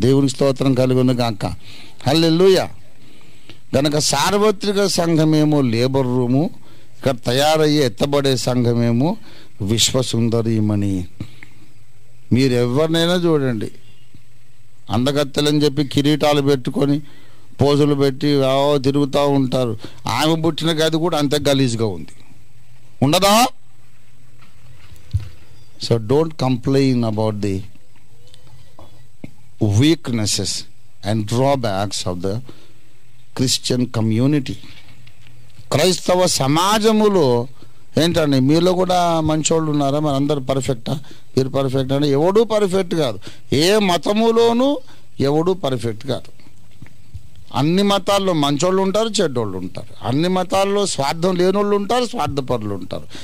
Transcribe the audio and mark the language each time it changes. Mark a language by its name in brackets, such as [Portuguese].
[Telugu] దేవునికి స్తోత్రం కలుగును గాక. హల్లెలూయా. గనక సార్వత్రిక సంఘమేమో లేబర్ రూము, ఇక్కడ తయారయ్యే ఎత్తబడే సంఘమేమో విశ్వసుందరీమణి. మీరు ఎవరినైనా చూడండి, అందగత్తెలని చెప్పి కిరీటాలు పెట్టుకొని పోజులు పెట్టి తిరుగుతూ ఉంటారు. ఆమె పుట్టిన గది కూడా అంతే గలీజ్గా ఉంది, ఉండదా? [English] So don't complain about the weaknesses and drawbacks of the Christian community. [Telugu] క్రైస్తవ సమాజములో ఏంటండి, మీలో కూడా మంచోళ్ళు ఉన్నారా? మరి అందరు పర్ఫెక్టా? మీరు పర్ఫెక్ట్ అంటే ఎవడూ పర్ఫెక్ట్ కాదు. ఏ మతములోనూ ఎవడూ పర్ఫెక్ట్ కాదు. అన్ని మతాల్లో మంచోళ్ళు ఉంటారు, చెడ్డోళ్ళు ఉంటారు. అన్ని మతాల్లో స్వార్థం లేనోళ్ళు ఉంటారు, స్వార్థపరులు ఉంటారు.